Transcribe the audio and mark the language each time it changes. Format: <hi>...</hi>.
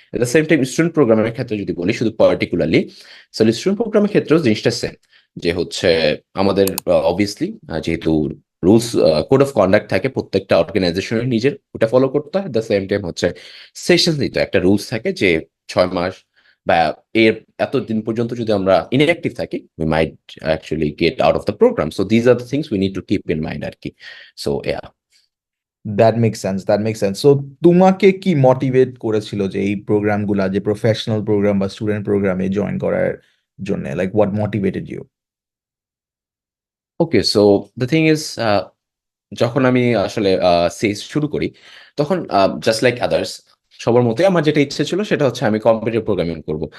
<bn>At the same time student প্রোগ্রামের ক্ষেত্রে যদি বলি শুধু পার্টিকুলারলি, সো স্টুডেন্ট প্রোগ্রামের ক্ষেত্রেও জিনিসটা সেম, যে হচ্ছে আমাদের অবভিয়াসলি যেহেতু রুলস কোড অফ কন্ডাক্ট থাকে প্রত্যেকটা অর্গানাইজেশনের নিজের, ওটা ফলো করতে হয়। দ্য সেম টাইম হচ্ছে সেশন দিতে একটা রুলস থাকে, যে 6 মাস বা এর এতদিন পর্যন্ত যদি আমরা ইনঅ্যাক্টিভ থাকি,</bn> <en>we might actually get out of the program. So these are the things we need to keep in mind</en> <bn>আর কি।</bn> <en>So yeah. That makes sense, that makes sense.</en> <bn>So তোমাকে কি মোটিভেট করেছিল যে এই প্রোগ্রামগুলা, যে প্রফেশনাল প্রোগ্রাম বা student প্রোগ্রামে join করার জন্য,</bn> <en>Like what motivated you? Okay, so the thing is,</en> <bn>যখন আমি আসলে সেস শুরু করি, তখন জাস্ট লাইক আদার্স সবার মতোই আমার যেটা ইচ্ছে ছিল সেটা হচ্ছে আমি কম্পিউটার প্রোগ্রামিং করব।</bn>